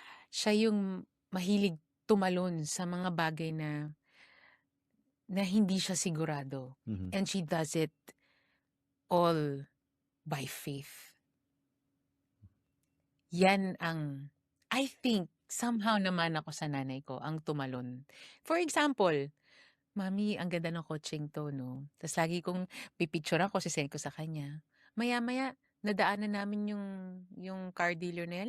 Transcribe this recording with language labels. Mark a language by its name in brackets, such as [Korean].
[Filipino] Siya yung mahilig tumalon sa mga bagay na hindi siya sigurado. [English] And she does it all by faith. [Filipino] Yan ang, I think, somehow naman ako sa nanay ko, ang tumalon. [English] For example, [Filipino] Mami, ang ganda ng kotseng to, no? Tapos lagi kong pipicture ako, sisend ko sa kanya. Maya-maya, nadaanan namin yung car dealer na yan.